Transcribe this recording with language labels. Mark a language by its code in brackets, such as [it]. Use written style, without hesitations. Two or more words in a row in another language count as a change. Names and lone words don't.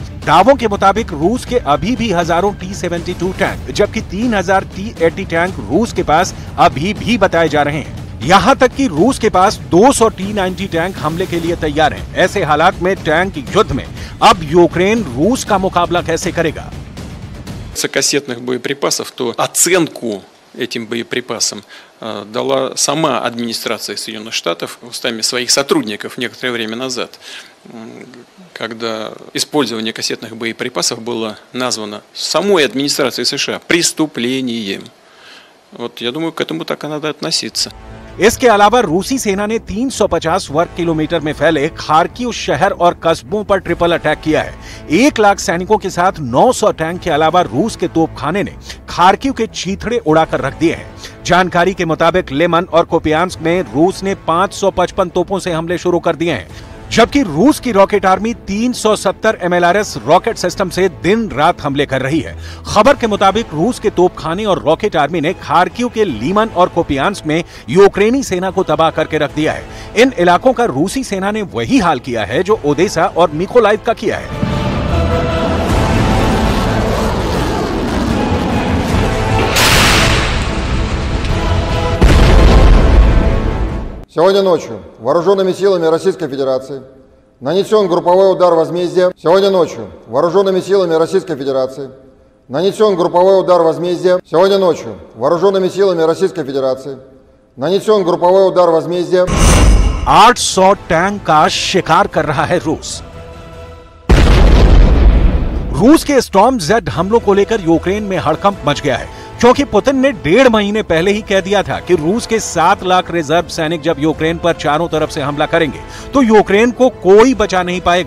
[hi] दावों के मुताबिक रूस के अभी भी हजारों T-72 टैंक, जबकि 3000 T-80 टैंक रूस के पास अभी भी बताए जा रहे हैं। यहां तक कि रूस के पास 200 T-90 टैंक हमले के लिए तैयार हैं। ऐसे हालात में टैंक युद्ध में अब यूक्रेन रूस का मुकाबला कैसे करेगा? [ru] Кассетных боеприпасов, то оценку этим боеприпасам дала сама администрация Соединенных Штатов устами своих сотрудников некоторое время назад, когда использование кассетных боеприпасов было названо самой администрацией США преступлением. Вот я думаю, к этому так и надо относиться. [hi] इसके अलावा रूसी सेना ने 350 वर्ग किलोमीटर में फैले खार्किव शहर और कस्बों पर [en] triple attack [hi] किया है। 1 लाख सैनिकों के साथ 900 टैंक के अलावा रूस के तोपखाने ने खार्किव के चीथड़े उड़ाकर रख दिए हैं। जानकारी के मुताबिक लेमन और कोपियांस्क में रूस ने 555 तोपों से हमले शुरू कर दिए हैं, जबकि रूस की [en] rocket army [hi] 370 MLRS [en] rocket system [hi] से दिन रात हमले कर रही है। खबर के मुताबिक रूस के तोपखाने और [en] rocket army [hi] ने खार्किव के लीमन और कोपियांस्क में यूक्रेनी सेना को तबाह करके रख दिया है। इन इलाकों का रूसी सेना ने वही हाल किया है जो ओदेसा और मिकोलाइव का किया है। [ru] Сегодня ночью вооруженными силами Российской Федерации нанесен групповой удар возмездия. Сегодня ночью вооруженными силами Российской Федерации нанесен групповой удар возмездия. Сегодня ночью вооруженными силами Российской Федерации нанесен групповой удар возмездия. [hi] 800 टैंक का शिकार कर रहा है रूस। रूस के स्टॉर्म जेड हमलों को लेकर यूक्रेन में हड़कंप मच गया है, क्योंकि पुतिन ने 1.5 महीने पहले ही कह दिया था कि रूस के 7 लाख रिजर्व सैनिक जब यूक्रेन पर चारों तरफ से हमला करेंगे तो यूक्रेन को कोई बचा नहीं पाएगा।